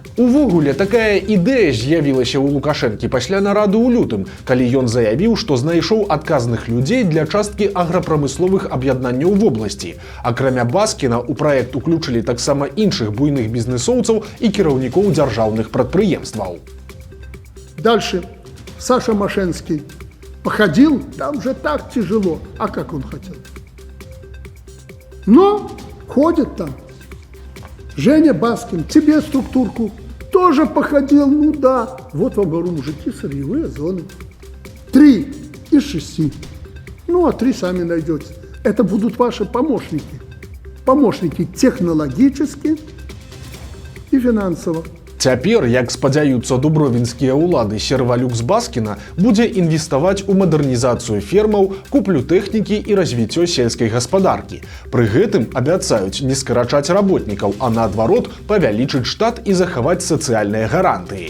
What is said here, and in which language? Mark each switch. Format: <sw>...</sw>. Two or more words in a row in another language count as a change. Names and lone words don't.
<be>Увогуле, такая ідэя з'явілася ў Лукашэнкі пасля нарады ў лютым, калі ён заявіў, што знайшоў адказных людзей для часткі аграпрамысловых аб'яднанняў вобласці. Акрамя Баскіна, у праект уключылі таксама іншых буйных бізнэсоўцаў і кіраўнікоў дзяржаўных прадпрыемстваў.</be> <ru>Дальше Саша Машэнскі походил, там же так тяжело. А как он хотел? Но ходит там. Женя Баскин, тебе структурку тоже походил, ну да. Вот вам говорю, мужики, сырьевые зоны. 3 из 6. Ну, а 3 сами найдете. Это будут ваши помощники. Помощники технологически и финансово.</ru> <be>Цяпер, як спадзяюцца дубровінскія ўлады, Сервалюкс Баскіна будзе інвеставаць у мадэрнізацыю фермаў, куплю тэхнікі і развіццё сельскай гаспадаркі. Пры гэтым абяцаюць не скарачаць работнікаў, а наадварот павялічыць штат і захаваць сацыяльныя гарантыі.</be>